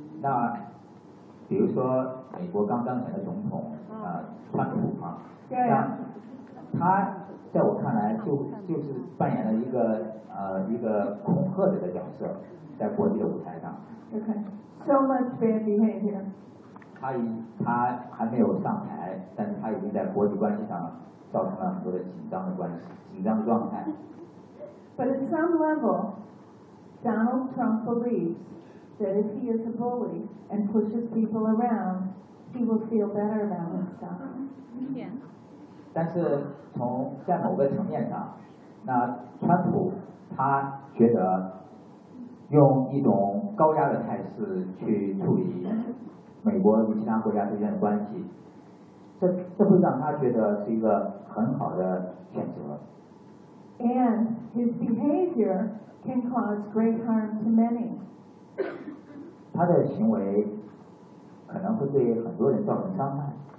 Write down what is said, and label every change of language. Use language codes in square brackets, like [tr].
[zh] 那比如说美国刚刚选的总统川普啊，那他在我看来就是扮演了一个恐吓者的角色，在国际的舞台上。 [en] OK，so much bad behavior。 [zh] 他还没有上台，但是他已经在国际关系上造成了很多的紧张的状态。 [en] But at some level, Donald Trump believes. That if he is a bully and pushes people around, he will feel better about himself. Yeah. [zh] 但是从在某个层面上，那川普他觉得用一种高压的态势去处理美国与其他国家之间的关系，这会让他觉得是一个很好的选择。 [en] And his behavior can cause great harm to many. [zh] 他的行为可能会对很多人造成伤害。